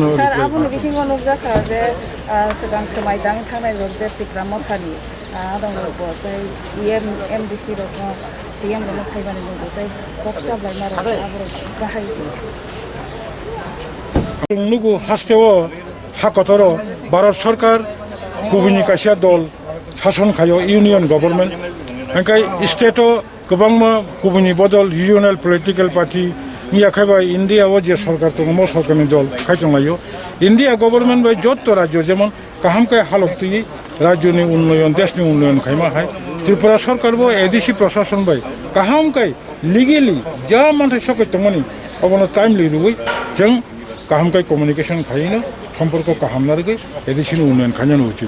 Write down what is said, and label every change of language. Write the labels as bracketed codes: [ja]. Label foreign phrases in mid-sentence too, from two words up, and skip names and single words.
[trp] স্যার আপনি বিশিং অনুক জাখা যে সেদাং সময় দাং থানায় রোজে টিকরাম থানি দং তাই এমডিসি রকম সিএম রকম খাইবানি দং তাই বক্সা বাইমার আবর গাহাই নুগু হাসতেও হাকতর ভারত সরকার গুবুনি কাইসা দল শাসন খায় [en] union government [trp] ओंखाय स्टेटो गोबां गुबुननि बदल [en] regional political party [trp] निया खायबाय इन्डियाव जे सरकार दङ म सरकारनि दल खायजोंलायो इन्डिया गभर्नमेंट बाय जत राज्य जेमन काहामकाय हालतुई राज्यनि उन्नयन देशनि उन्नयन खायमाहाय त्रिपुरा सरकारबो एडिसि प्रशासन बाय काहामकाय लिगेलि जा मानथाय सकै दङनि अबनो टाइमलि रुबै जों काहामकाय कमिउनिकेशन खायनो सम्पर्क काहामनारगै एडिसिनि उन्नयन खायनो उचित